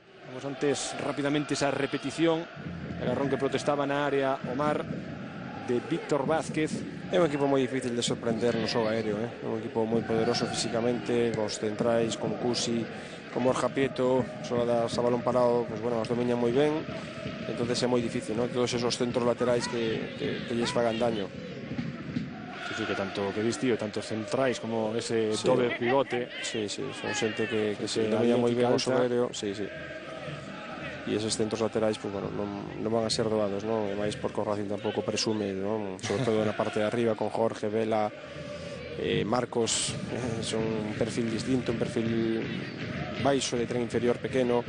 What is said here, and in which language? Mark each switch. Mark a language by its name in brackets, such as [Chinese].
[Spanish] Vamos antes rápidamente esa repetición, agarrón que protestaba na área Omar de Víctor Vázquez. [Galician] É un equipo moi difícil de sorprender no xogo aéreo, é un equipo moi poderoso físicamente, cos centrais, con Cusi, con Borja Prieto, xogadas a balón parado, pues bueno, as domiñan moi ben, entonces é moi difícil, ¿no? Todos esos centros laterais que lles fagan daño. Sí, que tanto que viste, tanto centrais como ese doble pivote. Sí, son xente que se domina moi ben o xogo aéreo, sí. E esos centros laterais, pues bueno, non van a ser doados, non? E máis porque o Racing tampouco presume, non? Sobre todo na parte de arriba con Jorge, Vela, Marcos, son un perfil distinto, un perfil baixo de tren inferior pequeno.